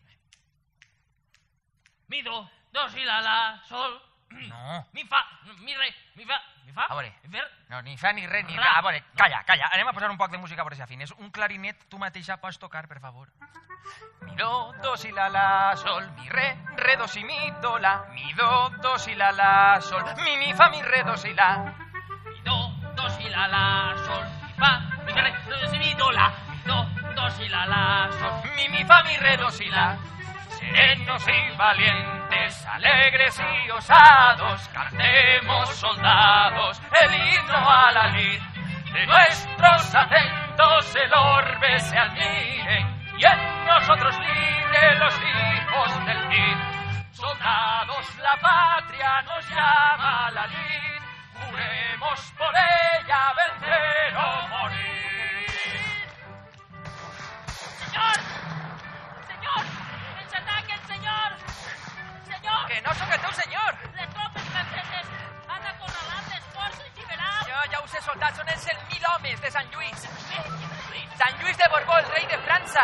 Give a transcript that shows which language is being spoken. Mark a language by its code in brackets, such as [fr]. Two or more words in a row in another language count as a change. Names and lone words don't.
[ca] Mi, do, si, la, sol. No. Mi, fa, mi, re, mi, fa. A veure. Mi, fer. No, ni fa ni res, ni Ra. res. A veure, calla. Anem a posar un poc de música per si afines. Un clarinet tu mateixa pots tocar, per favor. Mi, do, si, la, sol. Mi, re, do, si, mi, do, la. Mi, do, si, la, sol. Mi, fa, mi, re, do, si, la. Mi, do, si, la, sol. Mi, fa, mi, re, do, si, mi, do, la. Mi, do, si, la, sol. Mi, fa, mi, re, do, si, la. [es] Serenos y valientes, alegres y osados, cantemos soldados el himno a la lid. De nuestros acentos el orbe se admire y en nosotros libre los hijos del Cid. Soldados, la patria nos llama a la lid, juremos por ella vencer o morir. [ca] Senyor! Que no sóc el teu senyor! Les tropes franceses han acorralat les forces liberals! Jo ja ho sé, soldat, són els 100.000 homes de Sant Lluís. Sant Lluís de Borbó, el rei de França.